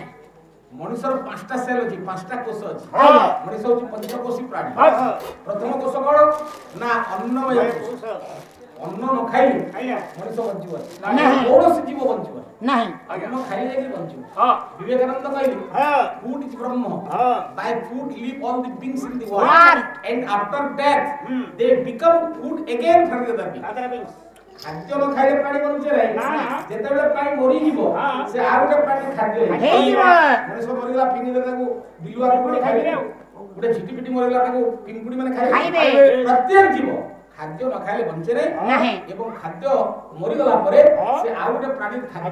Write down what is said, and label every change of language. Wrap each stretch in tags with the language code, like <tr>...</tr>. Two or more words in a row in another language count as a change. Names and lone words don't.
<or>ମଣିଷର 5ଟା ସେଲ୍ ଅଛି 5ଟା କୋଷ ଅଛି ଆଜ୍ଞା ମଣିଷ ହଉଛି ପଞ୍ଚକୋଷୀ ପ୍ରାଣୀ ପ୍ରଥମ କୋଷ କଣ ନା ଅନ୍ନମୟ କୋଷ ଅନ୍ନ ନ ଖାଇଲେ ମଣିଷ ବଞ୍ଚିବ ନାହିଁ। କୌଣସି ଜୀବ ବଞ୍ଚିବ ନାହିଁ ଅନ୍ନ ଖାଇଲେ ଯାଇକି ବଞ୍ଚିବ ବିବେକାନନ୍ଦ କହିଲେ</or> <en>food is brahma by food live all the beings in the world and after death they become food again for the other beings</en> <or>ଖାଦ୍ୟ ନ ଖାଇଲେ ପ୍ରାଣୀ ବଞ୍ଚେ ନାହିଁ ଯେତେବେଳେ ପ୍ରାଣୀ ମରିଯିବ ସେ ଆଉ ଗୋଟେ ପ୍ରାଣୀ ଖାଦ୍ୟ ହେଇଯିବ ମଣିଷ ମରିଗଲା ଫିଙ୍ଗିଲେ ତାକୁ ବିଲୁଆ କୁକୁଡି ଖାଇବେ ଗୋଟେ ଝିଟିପିଟି ମରିଗଲା ତାକୁ ପିମ୍ପୁଡି ମାନେ ଖାଇବେ ପ୍ରତ୍ୟେକ ଜୀବ ଖାଦ୍ୟ ନ ଖାଇଲେ ବଞ୍ଚେ ନାହିଁ ଏବଂ ଖାଦ୍ୟ ମରିଗଲା ପରେ ସେ ଆଉ ଗୋଟେ ପ୍ରାଣୀ ଖାଦ୍ୟ</or>